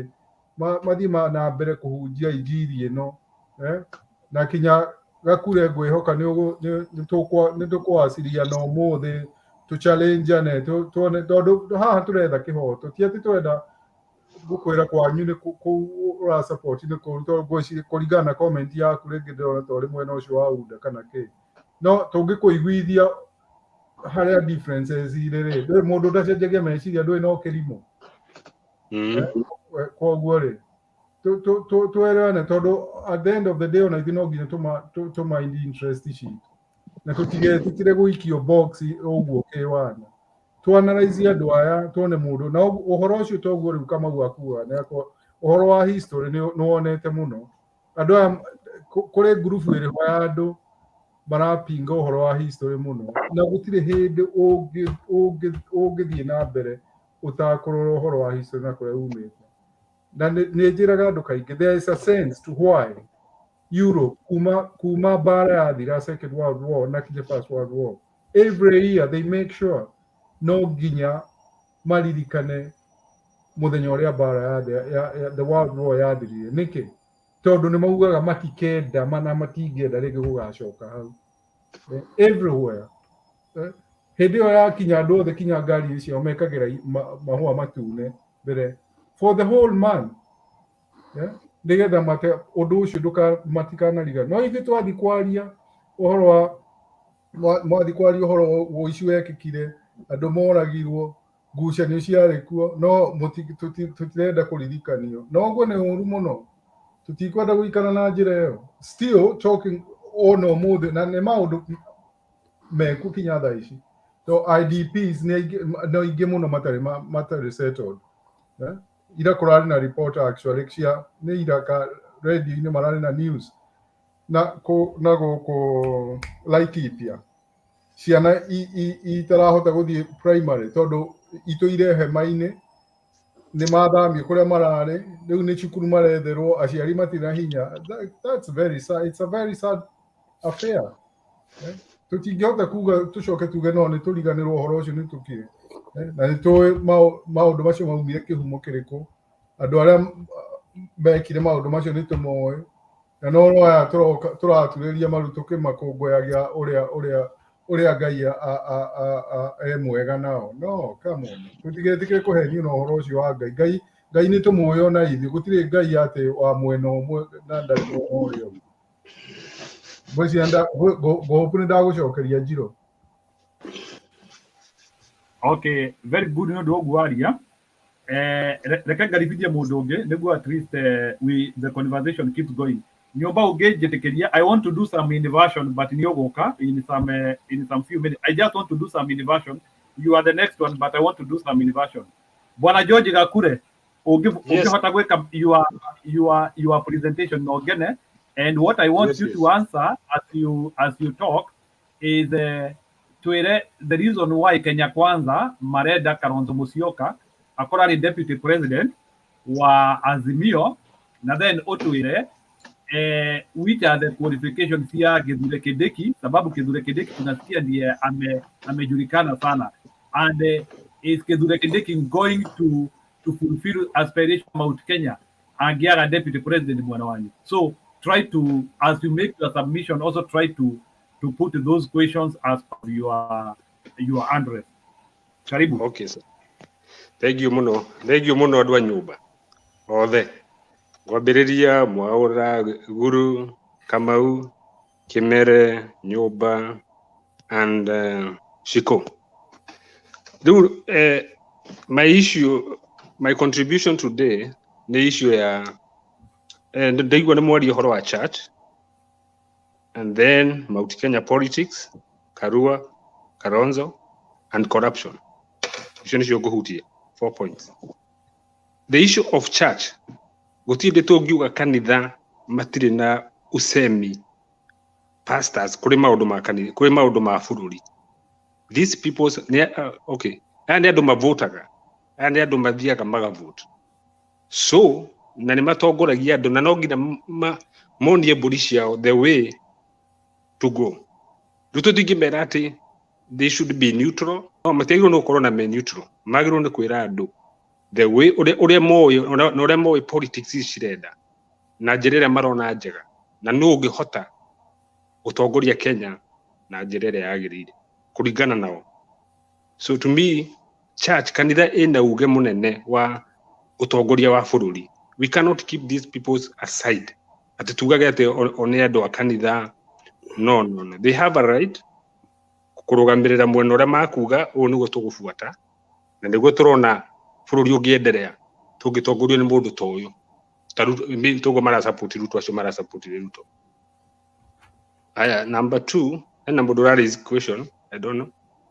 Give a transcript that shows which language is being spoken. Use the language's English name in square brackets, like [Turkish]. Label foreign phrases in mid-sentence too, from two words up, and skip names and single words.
[Kikuyu] mathiĩ na mbere kũhunjia injiri ĩno na kinya Gakure ngwĩhoka nĩ tũkwaciria na ũmũthĩ tũchallengeane tuone tondũ haha tũretha kĩhoto ti atĩ tũrenda gũkwĩra kwanyu nĩ kũu ũra support nĩ kũu tondũ kũringana na comment yaku rĩngĩ ndĩrona ta ũrĩ mwena ũcio wa UDA kana kĩ no tũngĩkũiguithia harĩa differences irĩ ndũrĩ mũndũ ndacenjagia meciria ndũrĩ no kĩrimũ koguo rĩ tũerewane tondũ [English] at the end of the day [Kikuyu] ona ithuĩ no nginya tũmind interest citũ na tũtigĩtĩkĩre gũikio box ũguo kĩwana tũanalyze andũ aya tuone mũndũ na ũhoro ũcio toguo rĩu Kamau akuaga ũhoro wa history nĩ wonete mũno andũ aya kũrĩ group ĩrĩho ya andũ marapinga ũhoro wa history mũno na gũtirĩ hĩndĩ ũngĩthiĩ na mbere ũtakũrora ũhoro wa history na kũrĩa umĩte na nĩ njĩraga andũ kaingĩ [English] there is a sense to why [Kikuyu] Europe kuma bara yathira Second World War na kinya First World War [English] every year they make sure [Kikuyu] no nginya maririkane mũthenya ũrĩa bara ya the World War yathirire nĩkĩ tondũ nĩ maugaga matikenda matingĩenda rĩngĩ gũgacoka hau everywhere hĩndĩ ĩyo yakinya andũ othe kinya ngari ciao mekagĩra mahũa matune mbere [English] for the whole month. Yeah? [Kikuyu] Nigetha mate undu ucio matikanariga no ithe twathi kwaria uhoro wa mwathi kwaria uhoro wa ici wekikire andu moragirwo ngucanio ciarĩ kuo no tutirenda kũririkanio no guo nĩ ũru mũno tutikwenda gũikara na njĩra ĩyo [English] still talking on [Kikuyu] ũmũthĩ na nĩ maũndũ meku kinya thaa ici so IDPs no ingĩ mũno matarĩ settled. Ira kũrarĩ na report actually cia nĩ ira radio-inĩ mararĩ na news na gũkũ Laikipia ciana itarahota gũthiĩ primary tondũ itũire hema-inĩ nĩ mathamio kũrĩa mararĩ rĩu nĩ cukuru maretherwo aciari matirĩ na hinya. [English] That's very sad. It's a very sad affair. [Kikuyu] Tũtingĩhota kuga tũcoke tuge no nĩ tũriganĩrwo ũhoro ũcio nĩ tũkire na nĩ tũĩ maũndũ macio maumire kĩhumo kĩrĩkũ andũ arĩa mekire maũndũ macio nĩ tũmoĩ na no aya tũraturĩria maru tũkĩmakũngũyagia ũrĩa Ngai e mwega nao. [English] No, come on. [Kikuyu] Tũtigetĩkĩre kũhenio na ũhoro ũcio wa Ngai. Ngai nĩ tũmũĩ ona ithuĩ gũtirĩ Ngai atĩ wa mwena ũmwe na ndarĩ mwena ũrĩa ũngĩ. Ngũhopu nĩ ndagũcokeria Njirũ. [English] Okay, very good [Kikuyu] no ndu waria. Reke ngaribithie mũndũ ũngĩ nĩguo [English] at least the conversation keeps going. [Kikuyu] Nyomba ũngĩnjĩtĩkĩria, [English] I want to do some inversion but [Kikuyu] nĩ ũgũka [English] in some few minutes. I just want to do some inversion. You are the next one but I want to do some inversion. Bwana George Gakure, [Kikuyu] ũngĩhota gwĩka [English] your presentation [Kikuyu] no ngene, [English] and what I want you to answer as you talk is twĩre the reason why Kenya Kwanza [Kikuyu] marenda Kalonzo Musyoka akorwo arĩ [English] deputy president [Kikuyu] wa Azimio, na [English] then ũtwĩre which are the qualifications [Kikuyu] cia Kithure Kindiki, [Swahili] sababu Kithure Kindiki tunasikia ndiye amejulikana sana, [English] and is Kithure Kindiki going to fulfill aspiration Mount Kenya angiaga deputy president [Kikuyu] mwana wanyu. [English] So try to, as you make your submission, also try to put those questions as your address. Karibu. Okay, sir. Thank you [Kikuyu] muno andu a nyumba othe ngwambĩrĩria Mwaũra, Guru, Kamau, Kimere, Nyumba and Shiko. [English] My contribution today the issue [Kikuyu] ya ndaigua nĩ mwaria ũhoro wa [English] church and then Mount Kenya politics, Karua, Kalonzo and corruption. [Kikuyu] Icio nĩcio ngũhutia 4 points. [English] The issue of church, [Kikuyu] gũtirĩ tũngiuga kanitha matirĩ na usemi pastors kũrĩ maũndũ ma kanitha, kũrĩ maũndũ ma bũrũri. [English] These people okay, [Kikuyu] aya nĩ andũ mavotaga, aya nĩ andũ mathiaga magavote, so na nĩ matongoragia andũ na no nginya monie mbũri ciao [English] the way to go. [Kikuyu] Rĩu tũtingĩmera atĩ [English] they should be neutral, [Kikuyu] no matiagĩrĩirwo nĩ gũkorwo na me neutral, magĩrĩirwo nĩ kwĩra andũ [English] the way [Kikuyu] ũrĩa moĩ na ũrĩa moĩ politics cirenda na njĩra ĩrĩa marona njega na nũ ũngĩhota gũtongoria Kenya na njĩra ĩrĩa yagĩrĩire kũringana nao. [English] So to me, church, [Kikuyu] kanitha ĩna uge mũnene wa ũtongoria wa bũrũri. [English] We cannot keep these people aside. [Kikuyu] Atĩ tugage atĩ one andũ a kanitha. [English] No. They have a right [Kikuyu] kũrũgamĩrĩra mwena ũrĩa makuga ũũ nĩguo tũgũbuata na nĩguo tũrona bũrũri ũngĩenderea tũngĩtongorio nĩ mũndũ ta ũyũ. Togo mara support Ruto acio mara support Ruto. Aya, [English] number 2, and number one is question, I don't know.